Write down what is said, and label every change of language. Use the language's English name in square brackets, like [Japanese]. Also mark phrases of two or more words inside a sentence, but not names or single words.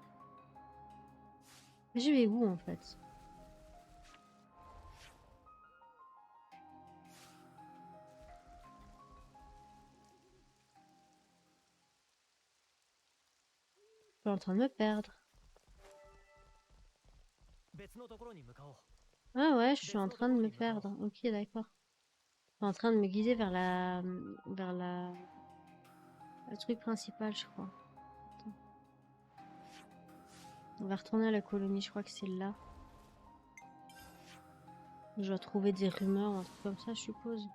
[French] Mais je vais où en fait? Je suis en train de me perdre. [Japanese] 別のところに向かおう。 [French] Ah ouais, je suis en train de me perdre. Ok, d'accord. Je suis en train de me guider vers le truc principal, je crois. Attends. On va retourner à la colonie, je crois que c'est là. Je dois trouver des rumeurs, un truc comme ça, je suppose.